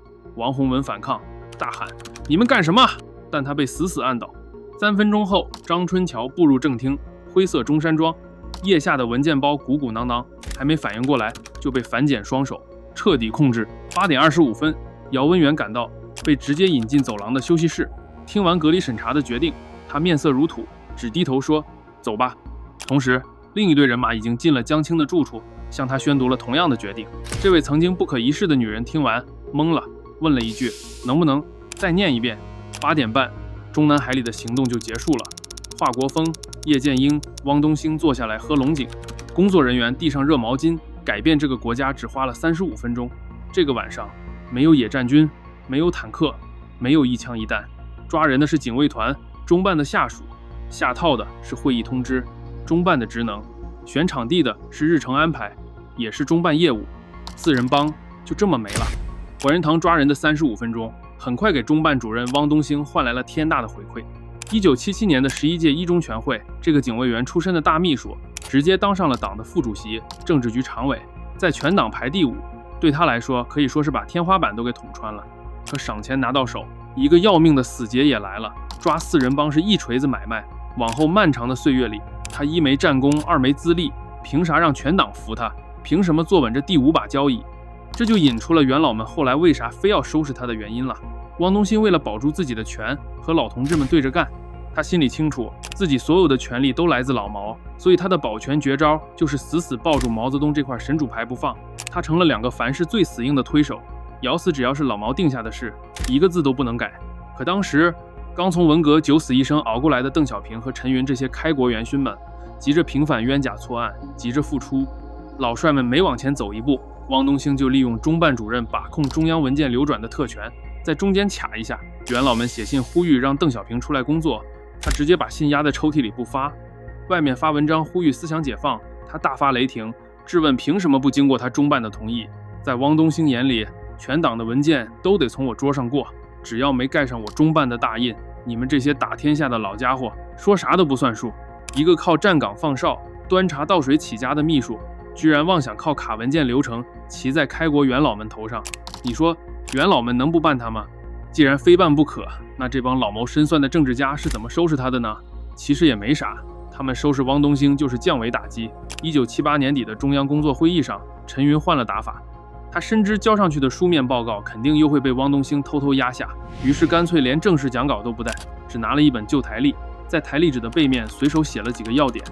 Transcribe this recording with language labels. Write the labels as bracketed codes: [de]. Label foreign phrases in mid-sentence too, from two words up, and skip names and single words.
[zh] 王洪文反抗，大喊：“你們幹什麼？”但他被死死按倒。3分鐘後，張春橋步入正廳，灰色中山裝， 腋下的文件包鼓鼓囊囊，還沒反應過來，就被反剪雙手徹底控制。8點25分，姚文元趕到，被直接引进走廊的休息室。聽完隔離審查的決定，他面色如土，只低頭說：“走吧。” 同時，另一隊人馬已經進了江青的住處，向他宣读了同样的決定。這位曾經不可一世的女人聽完懵了，問了一句：“能不能再念一遍？”8點半，中南海里的行动就結束了。华國鋒、葉劍英、汪東興坐下來喝龍井，工作人員遞上熱毛巾。改變這個國家只花了35分鐘。這個晚上，沒有野戰軍，沒有坦克，沒有一槍一彈，抓人的是警衛團，中辦的下屬，下套的是會議通知，中辦的職能，選場地的是日程安排，也是中办業務。四人幫就這麼沒了。懷仁堂抓人的35分鐘，很快給中辦主任汪東興換來了天大的回饋。1977年的11屆一中全會，這個警衛員出身的大秘書直接當上了黨的副主席、政治局常委，在全党排第5，對他來說可以說是把天花板都給捅穿了。可赏錢拿到手，一個要命的死劫也来了。抓四人幫是一錘子買賣，往後漫長的歲月里，他一沒戰功，二沒資歷，憑啥讓全黨服他？憑什麼坐穩這第5把交椅？這就引出了元老們後來為啥非要收拾他的原因了。汪東興為了保住自己的权，和老同志們对着幹。他心裡清楚，自己所有的权力都来自老毛，所以他的保全絕招就是死死抱住毛泽東這塊神主牌不放。他成了2個凡事最死硬的推手，咬死只要是老毛定下的事，一個字都不能改。可当時剛從文革9死1生熬過來的鄧小平和陳雲這些開國元勳們，急着平反冤假錯案，急着復出。老帥們每往前走一步，汪東興就利用中辦主任把控中央文件流轉的特權，在中間卡一下。元老们寫信呼籲讓鄧小平出來工作，他直接把信壓在抽屜裡不發。外面發文章呼籲思想解放，他大發雷霆，質問憑什麼不經過他中辦的同意。在汪東興眼裡，全黨的文件都得從我桌上過，只要沒蓋上我中辦的大印，你們這些打天下的老家伙說啥都不算數。一個靠站崗放哨、端茶倒水起家的秘書，居然妄想靠卡文件流程騎在開國元老們頭上，你說元老們能不辦他嗎？既然非辦不可，那這幫老謀深算的政治家是怎麼收拾他的呢？其實也沒啥，他們收拾汪東興就是降維打擊。1978年底的中央工作會議上，陳雲換了打法，他深知交上去的書面報告肯定又會被汪東興偷偷壓下，於是乾脆連正式講稿都不帶，只拿了一本舊台曆，在台曆紙的背面隨手寫了幾個要點。